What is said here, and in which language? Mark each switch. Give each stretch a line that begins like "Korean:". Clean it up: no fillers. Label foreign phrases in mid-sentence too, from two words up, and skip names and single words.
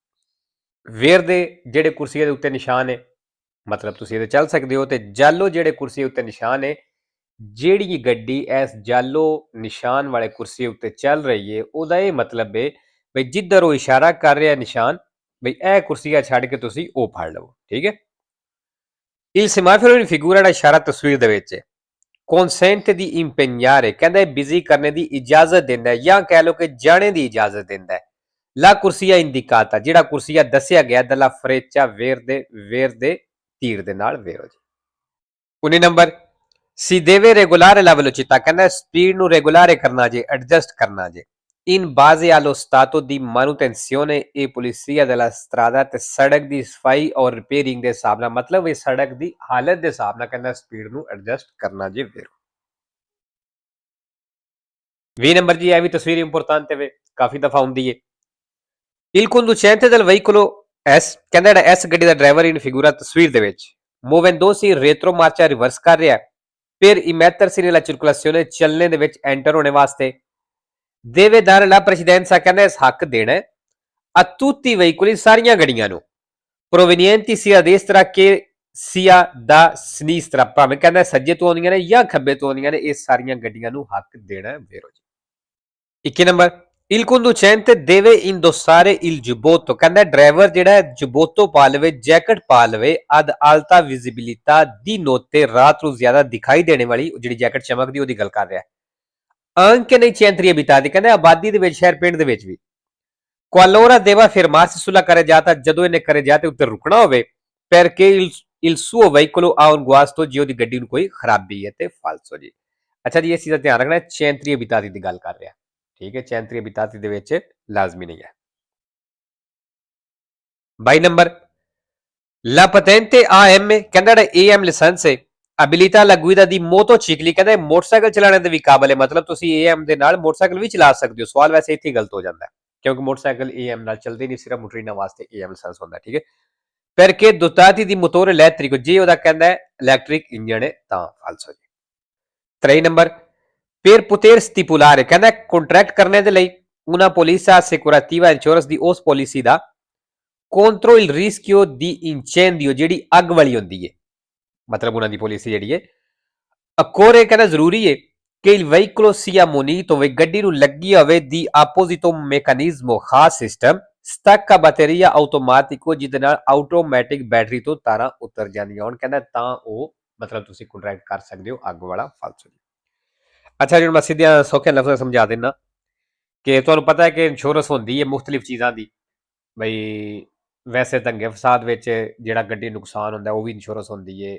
Punjabi: ਵੇਰ ਦੇ ਜਿਹੜੇ ਕੁਰਸੀ ਦੇ ਉੱਤੇ ਨਿਸ਼ਾਨ ਹੈ, ਮਤਲਬ ਤੁਸੀਂ ਇਹਦੇ ਚੱਲ ਸਕਦੇ ਹੋ। ਤੇ ਜਾਲੋ ਜਿਹੜੇ ਕੁਰਸੀ ਉੱਤੇ ਨਿਸ਼ਾਨ ਹੈ, ਜਿਹੜੀ ਗੱਡੀ ਇਸ ਜਾਲੋ ਨਿਸ਼ਾਨ ਵਾਲੇ ਕੁਰਸੀ ਉੱਤੇ ਚੱਲ ਰਹੀ ਹੈ, ਉਹਦਾ ਇਹ ਮਤਲਬ ਹੈ ਬਈ ਜਿੱਧਰ ਉਹ ਇਸ਼ਾਰਾ ਕਰ ਰਿਹਾ ਨਿਸ਼ਾਨ, ਬਈ ਇਹ ਕੁਰਸੀਆ ਛੱਡ ਕੇ ਤੁਸੀਂ ਉਹ ਫੜ ਲਵੋ, ਠੀਕ ਹੈ।
Italian: Il semaforo in figura
Punjabi: ਦਾ ਇਸ਼ਾਰਾ ਤਸਵੀਰ ਦੇ ਵਿੱਚ ਹੈ।
Italian: consente di impegnare,
Punjabi: ਕਹਿੰਦਾ ਬਿਜ਼ੀ ਕਰਨੇ ਦੀ ਇਜਾਜ਼ਤ ਦਿੰਦਾ ਹੈ, ਜਾਂ ਕਹਿ ਲਓ ਕਿ ਜਾਣੇ ਦੀ ਇਜਾਜ਼ਤ ਦਿੰਦਾ ਹੈ।
Italian: La corsia indicata,
Punjabi: ਜਿਹੜਾ ਕੁਰਸੀਆ ਦੱਸਿਆ ਗਿਆ,
Italian: dalla freccia verde
Punjabi: ਤੀਰ ਦੇ ਨਾਲ, ਵੇਰੋ ਜੀ। 19 ਨੰਬਰ,
Italian: si deve regolare la velocità,
Punjabi: ਕਹਿੰਦਾ ਸਪੀਡ ਨੂੰ ਰੈਗੂਲਾਰੇ ਕਰਨਾ ਜੇ, ਐਡਜਸਟ ਕਰਨਾ ਜੇ।
Italian: in base allo stato di manutenzione e pulizia della strada,
Punjabi: ਤੇ ਸੜਕ ਦੀ ਸਫਾਈ ਔਰ ਰਿਪੇਅਰਿੰਗ ਦੇ ਹਿਸਾਬ ਨਾਲ, ਮਤਲਬ ਇਹ ਸੜਕ ਦੀ ਹਾਲਤ ਦੇ ਹਿਸਾਬ ਨਾਲ ਕਹਿੰਦਾ ਸਪੀਡ ਨੂੰ ਐਡਜਸਟ ਕਰਨਾ ਜੇ, ਵੇਰੋ। 20 ਨੰਬਰ ਜੀ, ਇਹ ਵੀ ਤਸਵੀਰ ਇੰਪੋਰਟੈਂਟ ਹੈ, ਕਾਫੀ ਦਫਾ ਹੁੰਦੀ ਹੈ।
Italian: Il conducente del veicolo S,
Punjabi: ਕਹਿੰਦਾ ਜਿਹੜਾ S ਗੱਡੀ ਦਾ ਡਰਾਈਵਰ
Italian: in figura
Punjabi: ਤਸਵੀਰ ਦੇ ਵਿੱਚ,
Italian: movendosi retro marcia,
Punjabi: ਰਿਵਰਸ ਕਰ ਰਿਹਾ,
Italian: per immettersi nella circolazione,
Punjabi: ਚੱਲਣੇ ਦੇ ਵਿੱਚ, ਐਂਟਰ ਹੋਣੇ ਵਾਸਤੇ।
Italian: deve dare la precedenza,
Punjabi: ਕਹਿੰਦਾ ਇਸ ਹੱਕ ਦੇਣਾ
Italian: a tutti i veicoli,
Punjabi: ਸਾਰੀਆਂ ਗੱਡੀਆਂ ਨੂੰ,
Italian: provenienti sia destra che sia da sinistra,
Punjabi: ਭਾਵੇਂ ਕਹਿੰਦਾ ਸੱਜੇ ਤੋਂ ਆਉਂਦੀਆਂ ਨੇ ਜਾਂ ਖੱਬੇ ਤੋਂ ਆਉਂਦੀਆਂ ਨੇ, ਇਹ ਸਾਰੀਆਂ ਗੱਡੀਆਂ ਨੂੰ ਹੱਕ ਦੇਣਾ, ਵੇਰੋ ਜੀ। 21 ਨੰਬਰ,
Italian: il conducente deve indossare il giubbotto,
Punjabi: ਕਹਿੰਦਾ ਡਰਾਈਵਰ ਜਿਹੜਾ ਜੁਬੋਤੋ ਪਾ ਲਵੇ, ਜੈਕਟ ਪਾ ਲਵੇ,
Italian: ad alta visibilità,
Punjabi: ਦੀ notte, ਰਾਤ ਨੂੰ ਜ਼ਿਆਦਾ ਦਿਖਾਈ ਦੇਣੇ ਵਾਲੀ, ਜਿਹੜੀ ਜੈਕਟ ਚਮਕਦੀ ਉਹਦੀ ਗੱਲ ਕਰ ਰਿਹਾ।
Italian: anche nei centri abitati,
Punjabi: ਕਹਿੰਦਾ ਆਬਾਦੀ ਦੇ ਵਿੱਚ, ਸ਼ਹਿਰ ਪਿੰਡ ਦੇ ਵਿੱਚ ਵੀ।
Italian: qualora deva fermarsi sulla carreggiata,
Punjabi: ਜਦੋਂ ਇਹਨੇ carreggiate ਉੱਤੇ ਰੁਕਣਾ ਹੋਵੇ,
Italian: perché il suo veicolo ha un guasto,
Punjabi: ਜੇ ਉਹਦੀ ਗੱਡੀ ਨੂੰ ਕੋਈ ਖਰਾਬੀ ਹੈ, ਤੇ falso ਜੀ। ਅੱਛਾ ਜੀ, ਇਸ ਚੀਜ਼ ਦਾ ਧਿਆਨ ਰੱਖਣਾ,
Italian: centri abitati
Punjabi: ਦੀ ਗੱਲ ਕਰ ਰਿਹਾ, ਠੀਕ ਹੈ,
Italian: centri abitati
Punjabi: ਦੇ ਵਿੱਚ ਲਾਜ਼ਮੀ ਨਹੀਂ ਹੈ। 22 ਨੰਬਰ,
Italian: la patente AM,
Punjabi: ਕਹਿੰਦਾ ਜਿਹੜਾ AM ਲਾਇਸੈਂਸ ਹੈ,
Italian: abilita alla guida di motocicli,
Punjabi: ਕਹਿੰਦਾ ਮੋਟਰਸਾਈਕਲ ਚਲਾਉਣ ਦੇ ਵੀ ਕਾਬਲ ਹੈ, ਮਤਲਬ ਤੁਸੀਂ AM ਦੇ ਨਾਲ ਮੋਟਰਸਾਈਕਲ ਵੀ ਚਲਾ ਸਕਦੇ ਹੋ। ਸਵਾਲ ਵੈਸੇ ਇੱਥੇ ਗਲਤ ਹੋ ਜਾਂਦਾ, ਕਿਉਂਕਿ ਮੋਟਰਸਾਈਕਲ AM ਨਾਲ ਚੱਲਦੇ ਨਹੀਂ, ਸਿਰਫ ਮੋਟਰੀਨਾ ਵਾਸਤੇ AM ਲਾਇਸੈਂਸ ਹੁੰਦਾ, ਠੀਕ ਹੈ।
Italian: perché dotati di motore elettrico,
Punjabi: ਜੇ ਉਹਦਾ ਕਹਿੰਦਾ ਇਲੈਕਟ੍ਰਿਕ ਇੰਜਨ ਹੈ ਤਾਂ falso ਜੀ। 23 ਨੰਬਰ,
Italian: per poter stipulare,
Punjabi: ਕਹਿੰਦਾ ਕੰਟਰੈਕਟ ਕਰਨੇ ਦੇ ਲਈ,
Italian: una polizza assicurativa,
Punjabi: ਇੰਸ਼ੋਰੈਂਸ ਦੀ ਉਸ ਪਾਲਿਸੀ ਦਾ,
Italian: contro il rischio di incendio,
Punjabi: ਜਿਹੜੀ ਅੱਗ ਵਾਲੀ ਹੁੰਦੀ ਹੈ, ਮਤਲਬ ਉਹਨਾਂ ਦੀ ਪਾਲਿਸੀ ਜਿਹੜੀ ਹੈ। occorre, ਕਹਿੰਦਾ ਜ਼ਰੂਰੀ ਹੈ,
Italian: che il veicolo sia munito
Punjabi: ਹੋਵੇ ਗੱਡੀ ਨੂੰ ਲੱਗੀ ਹੋਵੇ
Italian: di apposito meccanismo
Punjabi: ਖਾਸ ਸਿਸਟਮ
Italian: stacca batteria automatico
Punjabi: ਜਿਹਦੇ ਨਾਲ ਆਟੋਮੈਟਿਕ ਬੈਟਰੀ ਤੋਂ ਤਾਰਾਂ ਉਤਰ ਜਾਂਦੀਆਂ ਹੋਣ ਕਹਿੰਦਾ ਤਾਂ ਉਹ ਮਤਲਬ ਤੁਸੀਂ ਕੰਟਰੈਕਟ ਕਰ ਸਕਦੇ ਹੋ ਅੱਗ ਵਾਲਾ ਫਾਲਸੋ ਜੀ ਅੱਛਾ ਜੀ ਮੈਂ ਸਿੱਧਿਆਂ ਸੌਖੇ ਲਫ਼ਜ਼ਾਂ ਸਮਝਾ ਦਿੰਦਾ ਕਿ ਤੁਹਾਨੂੰ ਪਤਾ ਹੈ ਕਿ ਇੰਸ਼ੋਰੈਂਸ ਹੁੰਦੀ ਹੈ ਮੁxtਲਿਫ ਚੀਜ਼ਾਂ ਦੀ ਬਈ ਵੈਸੇ ਦੰਗੇ ਫਸਾਦ ਵਿੱਚ ਜਿਹੜਾ ਗੱਡੀ ਨੁਕਸਾਨ ਹੁੰਦਾ ਉਹ ਵੀ ਇੰਸ਼ੋਰੈਂਸ ਹੁੰਦੀ ਹੈ